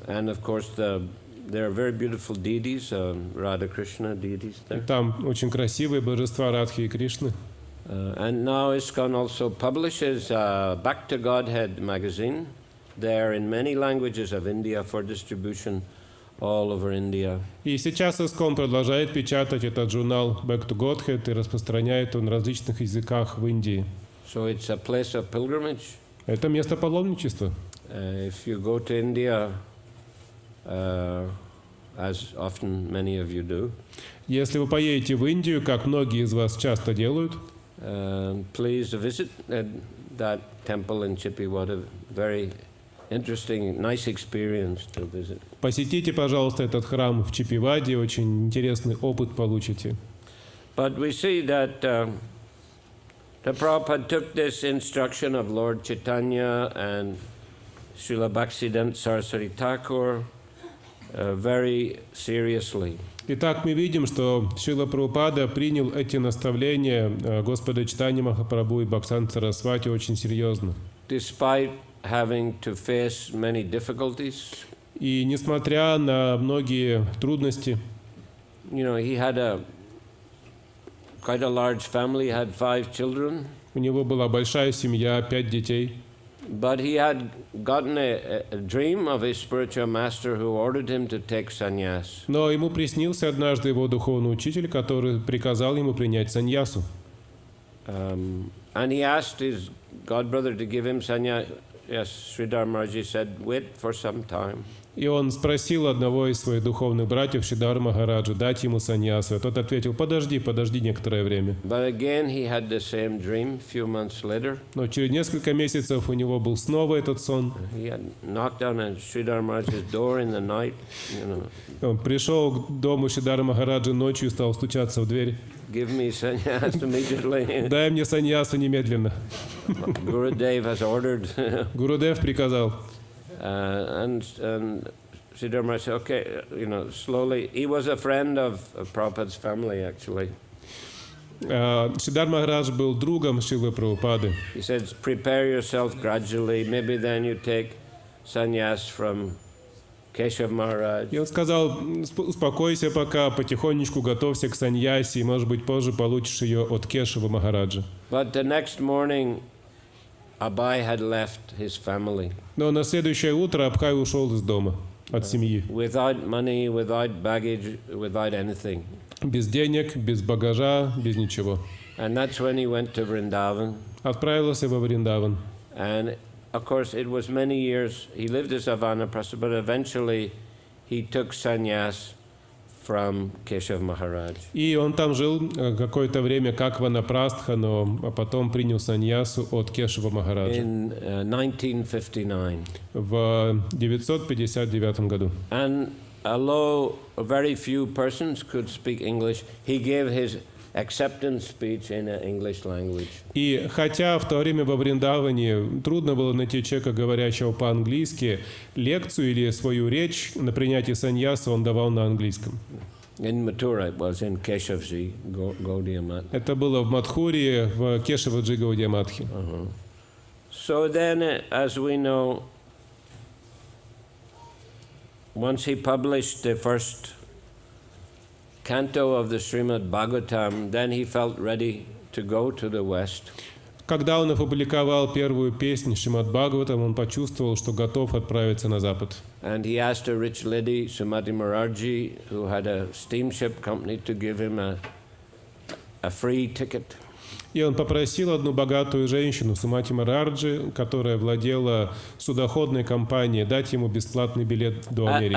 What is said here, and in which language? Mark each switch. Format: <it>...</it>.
<en>And of course, there are very beautiful deities, Radha Krishna deities</en> <ru>И</ru> <en>there.</en> <ru>там очень красивые божества Радхи и Кришны.</ru> <en>And now ISKCON also publishes Back to Godhead magazine. They're in many languages of India for distribution all over India.</en> <ru>И сейчас ISKCON продолжает печатать этот журнал Back to Godhead и распространяет он на различных языках в Индии.</ru> <en>So it's a place of pilgrimage.</en> <ru>Это место паломничества.</ru> <en>If you go to India, as often many of you do,</en> <ru>Если вы поедете в Индию, как многие из вас часто делают,</ru> <en>please visit that temple in Chippiwada. Very interesting, nice experience to visit.</en> <ru>посетите, пожалуйста, этот храм в Чиппиваде, очень интересный опыт получите.</ru> <en>But we see that the Prabhupada took this instruction of Lord Chaitanya and Srila Bhaktisiddhanta Saraswati Thakur very seriously.</en> <ru>Итак, мы видим, что Шрила Прабхупада принял эти наставления Господа Чайтаньи Махапрабху и Бхактисиданта Сарасвати очень серьезно.</ru> <en>Despite having to face many difficulties,</en> <ru>И несмотря на многие трудности,</ru> <en>you know, he had quite a large family, had 5 children,</en> <ru>у него была большая семья, 5 детей.</ru> <en>but he had gotten a dream of his spiritual master who ordered him to take sannyas.</en> <ru>Но ему приснился однажды его духовный учитель, который приказал ему принять саньясу.</ru> <en>And he asked his godbrother to give him sannyas. Yes, Sridhar Maharaj said, wait for some time.</en> <ru>И он спросил одного из своих духовных братьев, Шридар Махараджа, дать ему саньясу. Тот ответил: подожди некоторое время.</ru> <en>But again he had the same dream a few months later.</en> <ru>Но через несколько месяцев у него был снова этот сон.</ru> <en>He had knocked on Sridhar Maharaj's door in the night,</en> <ru>Он пришел к дому Шридара Махараджа ночью и стал стучаться в дверь.</ru> <en>give me sannyas immediately.</en> <ru>Дай мне саньясу немедленно.</ru> <en>Gurudev has ordered.</en> <ru>Гурудев приказал.</ru> <en>And Sridhar Maharaj said, okay, slowly. He was a friend of Prabhupada's family, actually.</en> <ru>Шридар Махарадж был другом Шрилы Прабхупады.</ru> <en>He said, prepare yourself gradually. Maybe then you take sannyas from Keshav Maharaj.</en> <ru>И он сказал: успокойся пока, потихонечку готовься к саньясе, и, может быть, позже получишь ее от Кешава Махараджа.</ru> <en>But the next morning, Abhay had left his family.</en> <ru>Но на следующее утро Абхай ушел из дома, от семьи.</ru> <en>Without money, without baggage, without anything.</en> <ru>Без денег, без багажа, без ничего.</ru> <en>And that's when he went to Vrindavan.</en> <ru>Отправился во Вриндаван.</ru> <en>And of course, it was many years. He lived as a Vanaprastha, but eventually he took sannyas from Keshav Maharaj.</en> <ru>И он там жил какое-то время как ванапрастха, но потом принял саньясу от Кешава Махараджа.</ru> <en>In 1959.</en> <ru>В 959 году.</ru> <en>And although very few persons could speak English, he gave his acceptance speech in an English language.</en> <ru>И хотя в то время во Вриндаване трудно было найти человека, говорящего по-английски, лекцию или свою речь на принятие саньяса он давал на английском.</ru> <en>In Mathura, it was in Keshavji Gaudiya Math.</en> <ru>Это было в Мадхуре, в Кешаваджи Гаудия Матхе.</ru> <en>So then, as we know, once he published the first canto of the Srimad Bhagavatam, then he felt ready to go to the West.</en> <ru>Когда он опубликовал первую песню Шримад Бхагаватам, он почувствовал, что готов отправиться на запад.</ru> <en>And he asked a rich lady, Sumati Morarji, who had a steamship company, to give him a free ticket.</en> <ru>И он попросил одну богатую женщину, Сумати Мараджи, которая владела судоходной компанией, дать ему бесплатный билет до Америки.</ru>